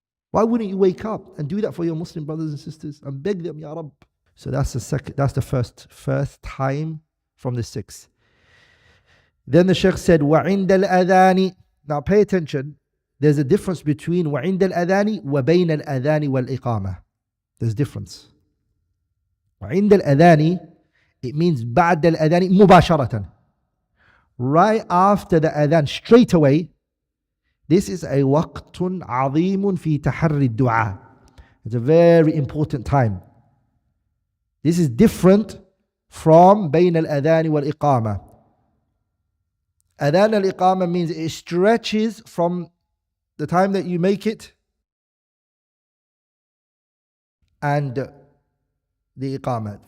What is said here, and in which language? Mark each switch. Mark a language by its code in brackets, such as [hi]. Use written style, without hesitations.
[en] Why wouldn't you wake up and do that for your Muslim brothers and sisters and beg them, Ya Rabb? So that's the first time from the 6. Then the Shaykh said, [ar] وَعِنْدَ الْأَذَانِ. [en] Now pay attention, there's a difference between [ar] وَعِنْدَ الْأَذَانِ وَبَيْنَ الْأَذَانِ وَالْإِقَامَةِ. [en] There's difference. [ar] وَعِنْدَ الْأَذَانِ, [en] it means [ar] بعد الأذان مباشرة. [en] Right after the adhan, straight away. This is a [ar] وقت عظيم في تحري الدعاء. [en] It's a very important time. This is different from [ar] بين الأذان والإقامة. [en] Adhan al-Iqamah means it stretches from the time that you make it and the Iqamah.